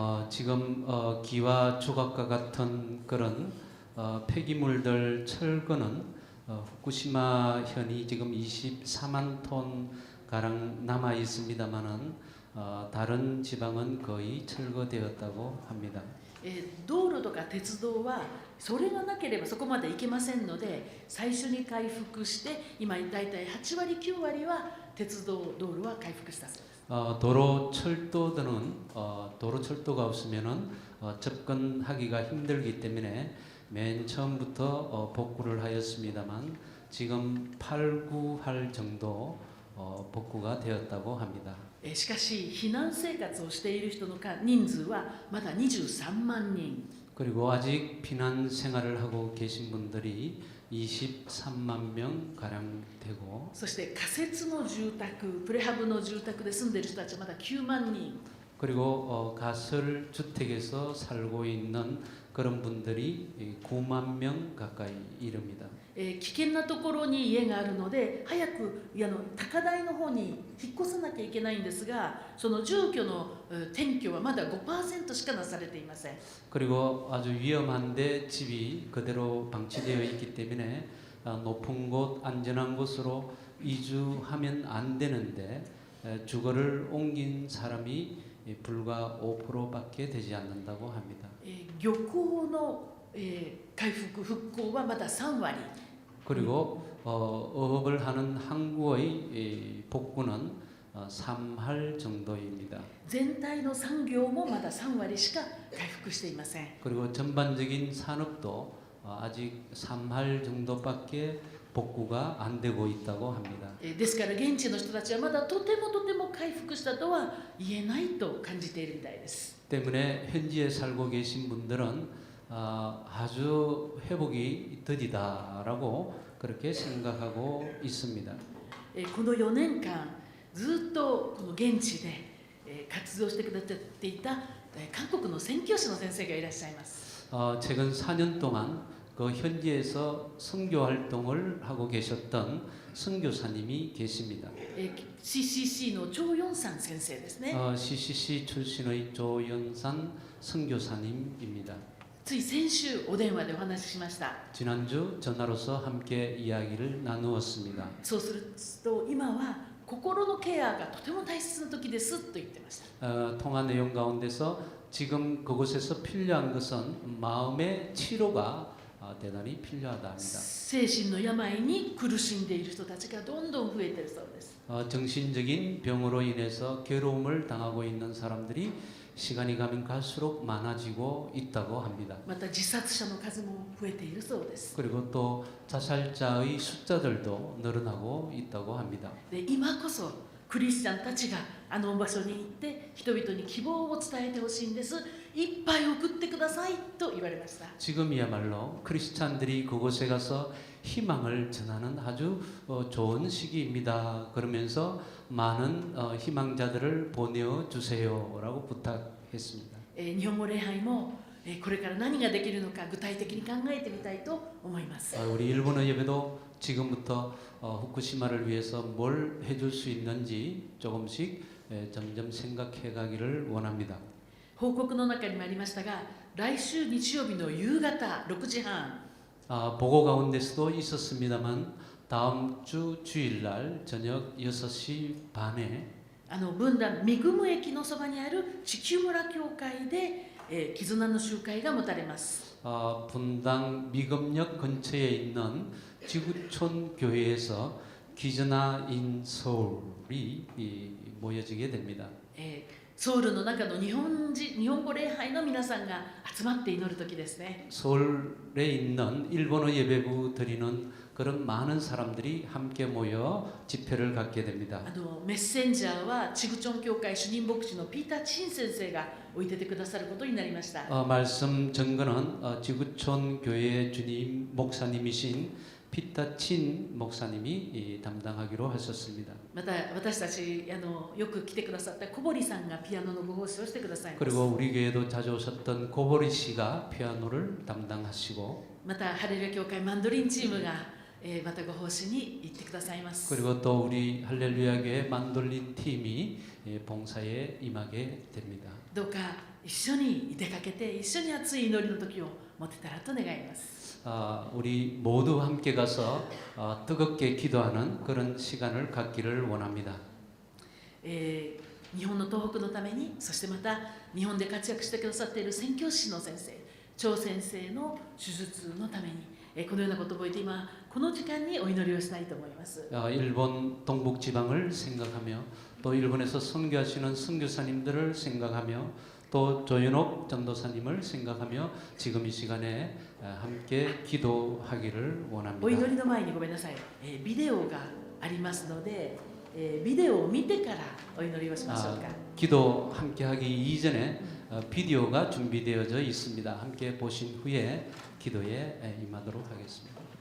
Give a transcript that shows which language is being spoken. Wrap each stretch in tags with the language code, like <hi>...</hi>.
<ko>지금 기와 조각과 같은 그런 폐기물들 철거는 후쿠시마 현이 지금 24만 톤 가량 남아 있습니다만은 다른 지방은 거의 철거되었다고 합니다.</ko> <ja>道路とか鉄道はそれがなければそこまで行けませんので、最初に回復して今だいたい8割9割は鉄道道路は回復したそうです。</ja> <ko>도로 철도가 없으면은 접근하기가 힘들기 때문에 맨 처음부터 복구를 하였습니다만 지금 8, 9할 정도 복구가 되었다고 합니다.</ko> <ja>しかし避難生活をしている人の人数はまだ23万人。</ja> <ko>그리고 아직 피난 생활을 하고 계신 분들이 23만 명 가량 되고</ko> <ja>そして仮設の住宅、プレハブの住宅で住んでいる人たちはまだ9万人。</ja> <ko>그리고 가설 주택에서 살고 있는 그런 분들이 9만 명 가까이 이릅니다.</ko> <ja>危険なところに家があるので早く高台の方に引っ越さなきゃいけないんですが、その住居の転居はまだ 5% しかなされていません。</ja> <ko>그리고 아주 위험한데 집이 그대로 방치되어 있기 때문에 높은 곳, 안전한 곳으로 이주하면 안 되는데 주거를 옮긴 사람이 불과 5%밖에 되지 않는다고 합니다.</ko> <ja>漁港の回復復興はまだ3割。</ja> <ko>그리고 어업을 하는 항구의 복구는 3할 정도입니다.</ko> <ja>全体の産業もまだ3割しか回復していません。</ja> <ko>그리고 전반적인 산업도 아직 3할 정도밖에 복구가 안 되고 있다고 합니다.</ko> <ja>ですから現地の人たちはまだとても回復したとは言えないと感じているみたいです。</ja> <ko>때문에 현지에 살고 계신 분들은 아주 회복이 더디다라고 그렇게 생각하고 있습니다.</ko> <ja>この4年間ずっとこの現地で活動してくださっていた韓国の宣教師の先生がいらっしゃいます。</ja> <ko>최근 4년 동안 그 현지에서 선교 활동을 하고 계셨던 선교사님이 계십니다.</ko> <ja>CCC のチョウヨンさん先生ですね。</ja> <ko>CCC 출신의 조연산 선교사님입니다.</ko> <ja>つい先週お電話でお話ししました。</ja> <ko>지난주 전화로서 함께 이야기를 나누었습니다.</ko> <ja>そうすると今は心のケアがとても大切な時ですと言ってました。</ja> <ko>통화 내용 가운데서 지금 그곳에서 필요한 것은 마음의 치료가 대단히 필요하답니다.</ko> <ja>精神の病に苦しんでいる人たちがどんどん増えているそうです。</ja> <ko>정신적인 병으로 인해서 괴로움을 당하고 있는 사람들이 시간이 가면 갈수록 많아지고 있다고 합니다.</ko> <ja>また自殺者の数も増えているそうです。</ja> <ko>그리고 또 자살자의 숫자들도 늘어나고 있다고 합니다.</ko> <ja>で今こそクリスチャンたちがあの場所に行って人々に希望を伝えてほしいんです。いっぱい送ってくださいと言われました。</ja> <ko>지금이야말로 크리스찬들이 그곳에 가서 희망을 전하는 아주 좋은 시기입니다. 그러면서 많은 희망자들을 보내주세요라고 부탁했습니다.</ko> <ja>日本語礼拝もこれから何ができるのか具体的に考えてみたいと思います。</ja> <ko>우리 일본어 예배도 지금부터 후쿠시마를 위해서 뭘 해줄 수 있는지 조금씩 점점 생각해 가기를 원합니다.</ko> <ja>報告の中にもありましたが、来週日曜日の夕方6時半、</ja> <ko>보고 가운데서도 있었습니다만 다음 주 주일날 저녁 6시 반에</ko> <ja>分断ミグム駅のそばにある地球村教会で、絆の集会が持たれます。</ja> <ko>분당 미금역 근처에 있는 지구촌 교회에서 기전하인 서울이 모여지게 됩니다.</ko> <ja>ソウルの中の日本語礼拝の皆さんが集まって祈る時ですね。</ja> <ko>서울에 있는 일본어 예배부 드리는 그런 많은 사람들이 함께 모여 집회를 갖게 됩니다.</ko> <ja>メッセンジャーはチグチョン教会主任牧師のピーター・チン先生が置いててくださることになりました。</ja> <ko>말씀 전거는 지구촌 교회 주님 목사님이신 피타 친 목사님이 담당하기로 하셨습니다.</ko> <ja>また私たちよく来てくださった小堀さんがピアノのご奉仕をしてくださいます。</ja> <ko>그리고 우리 교회도 자주 오셨던 고보리 씨가 피아노를 담당하시고</ko> <ja>またハレルヤ教会マンドリンチームが、またご奉仕に行ってくださいます。</ja> <ko>그리고 또 우리 할렐루야 교회 만돌린 팀이 봉사에 임하게 됩니다.</ko> <ja>どうか一緒に出かけて一緒に熱い祈りの時を持てたらと願います。</ja> <ko>우리 모두 함께 가서 뜨겁게 기도하는 그런 시간을 갖기를 원합니다.</ko> <ja>日本の東北のために、そしてまた日本で活躍してくださっている宣教師の先生、張先生の手術のために、このようなことを覚えて今この時間にお祈りをしたいと思います。 일본 동북 지방을 생각하며 또 일본에서 선교하시는 선교사님들을 생각하며 또 조윤옥 전도사님을 생각하며 지금 이 시간에 함께 기도하기를 お</ja> <ko>원합니다.</ko> <ja>祈りの前にごめんなさい、ビデオがありますので、ビデオを見てからお祈りをしましょうか。</ja> <ko>기도 함께 하기 이전에 비디오가 준비되어져 있습니다. 함께 보신 후에 기도에 임하도록 하겠습니다.</ko>